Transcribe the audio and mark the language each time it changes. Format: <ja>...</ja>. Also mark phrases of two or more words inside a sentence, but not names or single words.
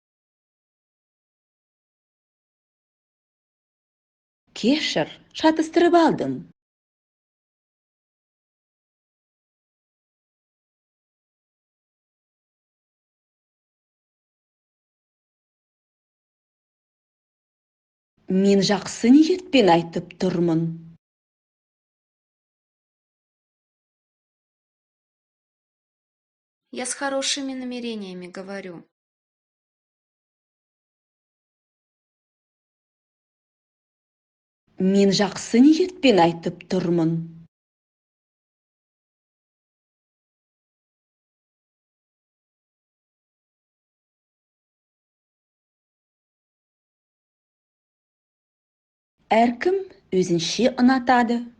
<kk>Кешір, шатыстырып алдым. Мен жақсы ниетпен айтып тұрмын.</kk> <ru>Я с хорошими намерениями говорю.</ru> <kk>Мен жақсы ниетпен айтып тұрмын. Әркім өзінше ұнатады.</kk>